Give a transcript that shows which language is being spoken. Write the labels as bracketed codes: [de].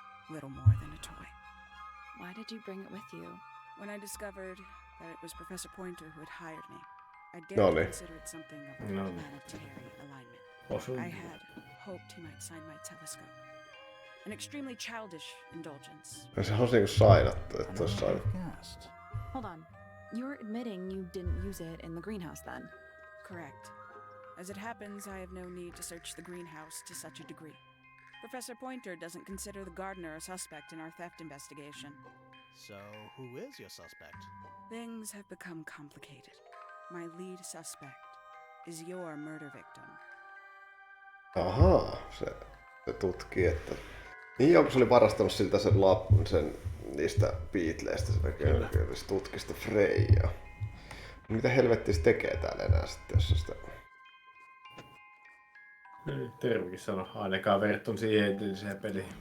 [en] Little more than a toy. Why did you bring it with you? When I discovered that it was Professor Pointer who had hired me, I dared to consider it something of a planetary alignment. I had hoped he might sign my telescope. An extremely childish indulgence. [fi] Se on niinku sainattu, että olisi saanut. [en] Hold on. You're admitting you didn't use it in the greenhouse then? Correct. As it happens, I have no need to search the greenhouse to such a degree. Professor Pointer doesn't consider the gardener a suspect in our theft investigation. So, who is your suspect? Things have become complicated. My lead suspect is your murder victim. [fi] Ahaa, se tutkii, että... Niin joku se oli varastanut siltä sen niistä Beatleistä, se tutki sitä Freijaa. Mitä helvettiä se tekee täällä enää sitten, jos sitä... Tervikin sano, ainakaan verrattuna siihen edelliseen peliin.